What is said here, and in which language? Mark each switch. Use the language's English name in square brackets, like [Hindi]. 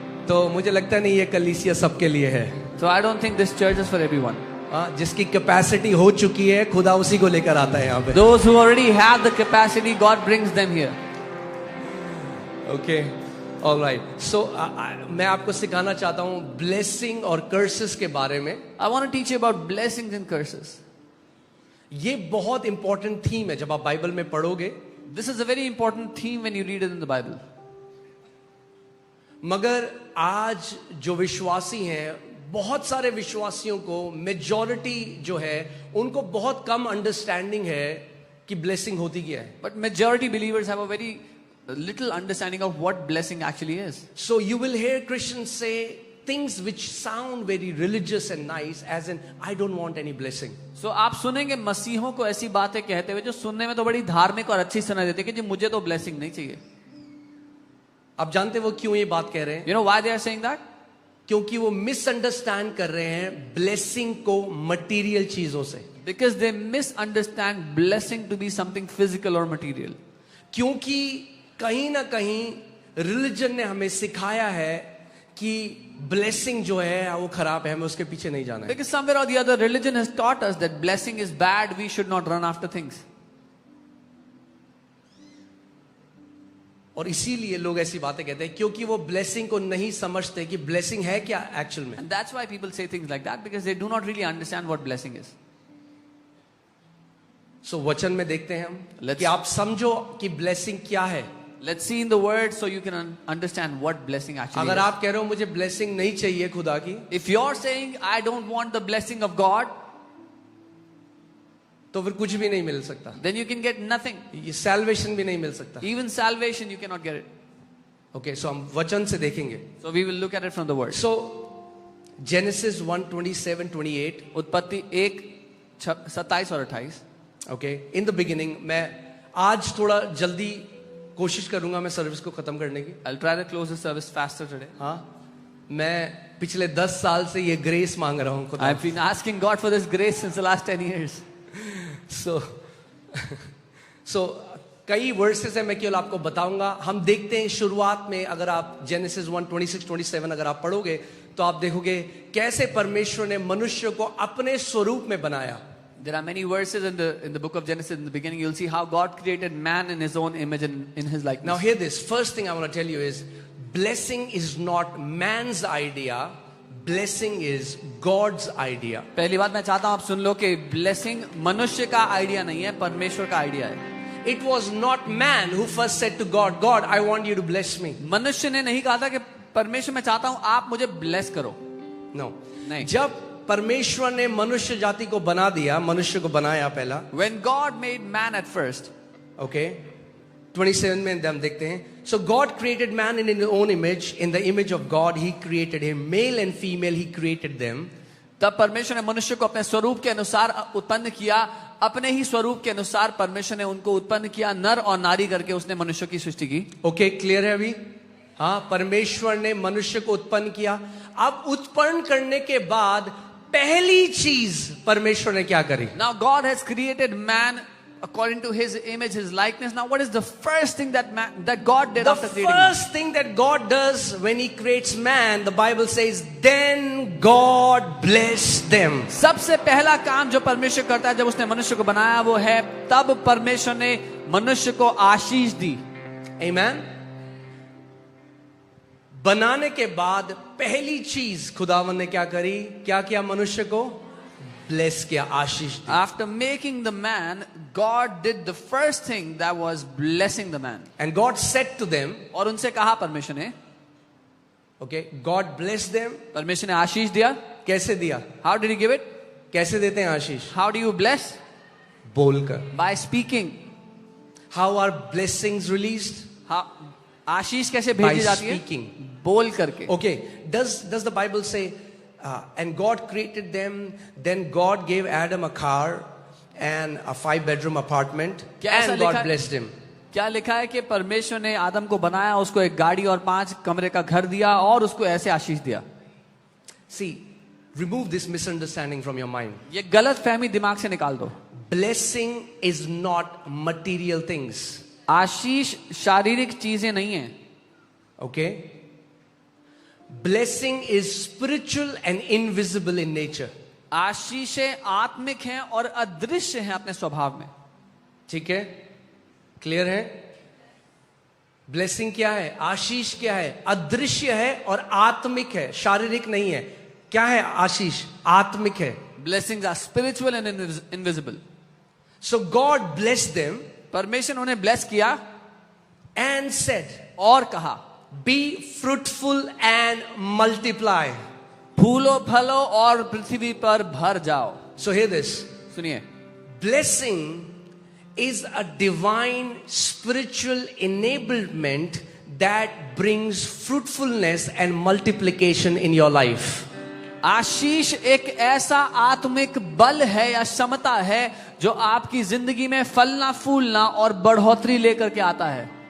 [Hindi] तो मुझे लगता नहीं ये कलीसिया सबके लिए है। [English] So I don't think this church is for everyone. [Hindi] जिसकी कैपेसिटी हो चुकी है खुदा उसी को लेकर आता है यहाँ पे। [English] Those who already have the capacity, God brings them here. Okay, alright. [Hindi] सो मैं आपको सिखाना चाहता हूँ ब्लेसिंग और कर्सेस के बारे में। [English] I want to teach you about blessings and curses. [Hindi] ये बहुत इंपॉर्टेंट थीम है जब आप बाइबल में पढ़ोगे, [English] This is a very important theme when you read it in the Bible. [Hindi] मगर आज जो विश्वासी हैं, बहुत सारे विश्वासियों को, मेजॉरिटी जो है उनको बहुत कम अंडरस्टैंडिंग है कि ब्लेसिंग होती क्या है। [English] But majority believers have a very little understanding of what blessing actually is. So you will hear Christians say things which sound very religious and nice, as in I don't want any blessing. [Hindi] So आप सुनेंगे मसीहों को ऐसी बातें कहते हुए जो सुनने में तो बड़ी धार्मिक और अच्छी सुनाई देती है कि जी मुझे तो ब्लेसिंग नहीं चाहिए। आप जानते वो क्यों ये बात कह रहे हैं? [English] You know why they are saying that? [Hindi] क्योंकि वो मिसअंडरस्टैंड कर रहे हैं ब्लेसिंग को मटेरियल चीजों से। [English] Because they misunderstand blessing to be something physical or material. [Hindi] क्योंकि कहीं ना कहीं रिलीजन ने हमें सिखाया है कि ब्लेसिंग जो है वो खराब है, हमें उसके पीछे नहीं जाना है। [English] Because somewhere or the other religion has taught us that blessing is bad, we should not run after things. [Hindi] और इसीलिए लोग ऐसी बातें कहते हैं क्योंकि वो ब्लेसिंग को नहीं समझते कि ब्लेसिंग है क्या एक्चुअल में। [English] And that's why people say things like that, because they do not really understand what blessing is. [Hindi] सो वचन में देखते हैं हम [English] Let's- [Hindi] कि आप समझो कि ब्लेसिंग क्या है। [English] Let's see in the word so you can understand what blessing actually [Hindi] अगर [English] is. [Hindi] आप कह रहे हो मुझे ब्लेसिंग नहीं चाहिए खुदा की, [English] If you're saying I don't want the blessing of God, [Hindi] तो फिर कुछ भी नहीं मिल सकता, [English] then you can get nothing. [Hindi] ये सैल्वेशन भी नहीं मिल सकता। [English] Even salvation you cannot get it. [Hindi] Okay, सो हम वचन से देखेंगे। [English] So we will look at it from the word. So Genesis 1:27-28, [Hindi] उत्पत्ति 1:27 और 28. [English] Okay, in the beginning. [Hindi] मैं आज थोड़ा जल्दी कोशिश करूंगा मैं सर्विस को खत्म करने की। [English] I'll try to close the service faster today. [Hindi] हाँ, मैं पिछले 10 साल से ये ग्रेस मांग रहा हूँ खुदा। [English] I've been asking God for this grace since the last 10 years. [Hindi] सो कई वर्सेस है, मैं केवल आपको बताऊंगा। हम देखते हैं शुरुआत में, अगर आप जेनेसिस 1:26-27 अगर आप पढ़ोगे तो आप देखोगे कैसे परमेश्वर ने मनुष्य को अपने स्वरूप में बनाया। [English] There are many verses in the book of Genesis. In the beginning, you'll see how God created man in His own image and in His likeness. Now hear this. First thing I want to tell you is blessing is not man's idea. Blessing is God's idea. [Hindi] पहली बात मैं चाहता हूं आप सुन लो कि blessing मनुष्य का idea नहीं है, परमेश्वर का आइडिया है। [English] It was not man who first said to God, God, I want you to bless me. [Hindi] मनुष्य ने नहीं कहा था कि परमेश्वर मैं चाहता हूं आप मुझे ब्लेस करो। [English] No. [Hindi] नहीं। जब परमेश्वर ने मनुष्य जाति को बना दिया, मनुष्य को बनाया पहला, [English] When God made man at first, okay, 27 [Hindi] में हम देखते हैं, [English] so God created man in his own image, in the image of God he created him, male and female he created them. [Hindi] तब परमेश्वर ने मनुष्य को अपने स्वरूप के अनुसार उत्पन्न किया, अपने ही स्वरूप के अनुसार परमेश्वर ने उनको उत्पन्न किया, नर और नारी करके उसने मनुष्य की सृष्टि की। ओके, क्लियर है अभी? हाँ, परमेश्वर ने मनुष्य को उत्पन्न किया। अब उत्पन्न करने के बाद पहली चीज परमेश्वर ने क्या करी? [English] Now God has created man according to His image, His likeness. Now what is the first thing that God did The after creating man? first thing that God does when He creates man, the Bible says, then God blessed them. [Hindi] सबसे पहला काम जो परमेश्वर करता है जब उसने मनुष्य को बनाया वो है तब परमेश्वर ने मनुष्य को आशीष दी। [English] Amen. [Hindi] बनाने के बाद पहली चीज खुदावन ने क्या करी? क्या किया? मनुष्य को ब्लेस किया, आशीष दी। [English] After making the man, God did the first thing that was blessing the man. And God said to them, [Hindi] और उनसे कहा परमेश्वर ने, [English] okay, God blessed them. [Hindi] परमेश्वर ने आशीष दिया। कैसे दिया? [English] How did He give it? [Hindi] कैसे देते हैं आशीष? [English] How do you bless? [Hindi] बोलकर। [English] By speaking. How are blessings released? [Hindi] How आशीष कैसे [English] By [Hindi] भेजी जाती है? [English] speaking. [Hindi] बोल करके। [English] Okay, does the Bible say, and God created them, then God gave Adam a car and a 5-bedroom apartment, [Hindi] क्या ऐसा [English] and [Hindi] लिखा [English] God [Hindi] है? [English] blessed him. [Hindi] क्या लिखा है कि परमेश्वर ने आदम को बनाया, उसको एक गाड़ी और 5 कमरे का घर दिया और उसको ऐसे आशीष दिया। [English] See, remove this misunderstanding from your mind. [Hindi] ये गलत फहमी दिमाग से निकाल दो। [English] Blessing is not material things. [Hindi] आशीष शारीरिक चीजें नहीं है। [English] Okay? Blessing is spiritual and invisible in nature. [Hindi] आशीषें आत्मिक हैं और अदृश्य हैं अपने स्वभाव में. ठीक है, क्लियर है? ब्लेसिंग क्या है, आशीष क्या है? अदृश्य है और आत्मिक है, शारीरिक नहीं है. क्या है आशीष? आत्मिक है. [English] Blessings are spiritual and invisible. So God blessed them [Hindi] परमेश्वर ने उन्हें ब्लेस किया [English] and said, [Hindi] और कहा, [English] be fruitful and multiply. [Hindi] फूलो फलो और पृथ्वी पर भर जाओ. [English] So hear this. [Hindi] सुनिए, [English] Blessing is a divine spiritual enablement that brings fruitfulness and multiplication in your life. [Hindi] आशीष एक ऐसा आत्मिक बल है या क्षमता है जो आपकी जिंदगी में फलना फूलना और बढ़ोतरी लेकर के आता है.